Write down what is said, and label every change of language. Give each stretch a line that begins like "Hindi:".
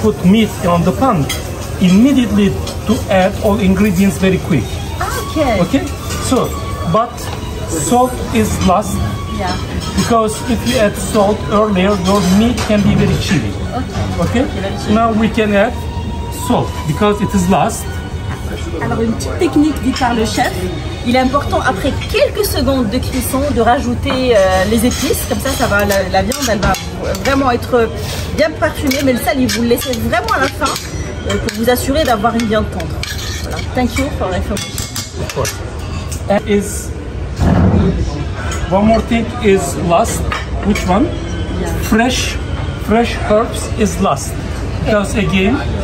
English: put meat on the pan, immediately to add all ingredients very quick. Okay. Okay? So, but salt is last Yeah. because if you add salt earlier, your meat can be very chewy. Okay. Okay? Now we can add salt because it is last.
French: Alors une petite technique dite par le chef, il est important après quelques secondes de cuisson de rajouter les épices, comme ça va, la viande elle va vraiment être bien parfumée, mais le sel vous le laissez vraiment à la fin pour vous assurer d'avoir une viande tendre.
English: Voilà. Thank you for the information. Of course. And is one more thing is last. Which one? Yeah. Fresh herbs is last because again,